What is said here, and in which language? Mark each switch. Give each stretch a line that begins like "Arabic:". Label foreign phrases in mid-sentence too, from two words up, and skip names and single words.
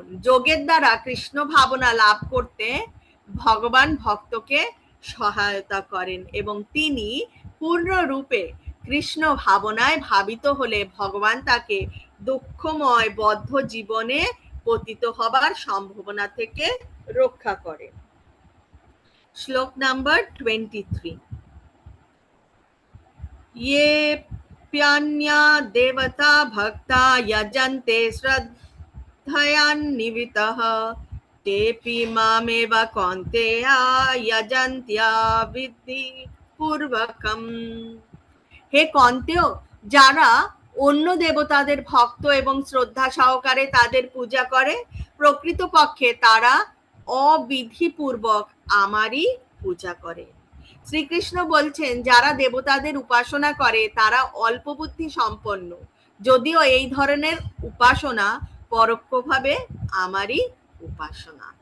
Bangla: যোগের দ্বারা কৃষ্ণ ভাবনা লাভ করতে ভগবান ভক্তকে সহায়তা করেন এবং তিনি পূর্ণরূপে কৃষ্ণ ভাবনায় ভাবিত হলে ভগবান তাকে দুঃখময় বদ্ধ জীবনে পতিত হবার সম্ভাবনা থেকে রক্ষা করেন। শ্লোক নাম্বার 23।
Sanskrit: ये प्यान्या देवता भक्ता यजन्ते श्रद्धयान्वितः तेऽपि मामेव कौन्तेय यजन्त्या विद्धि पूर्वकम्।
Bangla: হে কন্তেয়, যারা অন্য দেবতাদের ভক্ত এবং শ্রদ্ধা সহকারে তাদের পূজা করে, প্রকৃতপক্ষে তারা অবিধিপূর্বক আমারই পূজা করে। শ্রীকৃষ্ণ বলছেন যারা দেবতাদের উপাসনা করে তারা অল্প বুদ্ধি সম্পন্ন, যদিও এই ধরনের উপাসনা পরোক্ষভাবে আমারই উপাসনা।